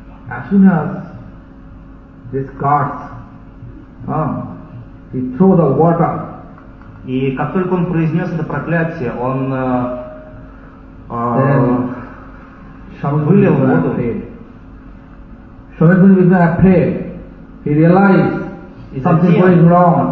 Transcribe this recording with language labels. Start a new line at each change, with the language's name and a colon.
English: As soon as this cart, he threw the water.
Russian: И как только он произнес это проклятие, он вылил воду.
English: Swami Kumari was not afraid. He realized something going wrong.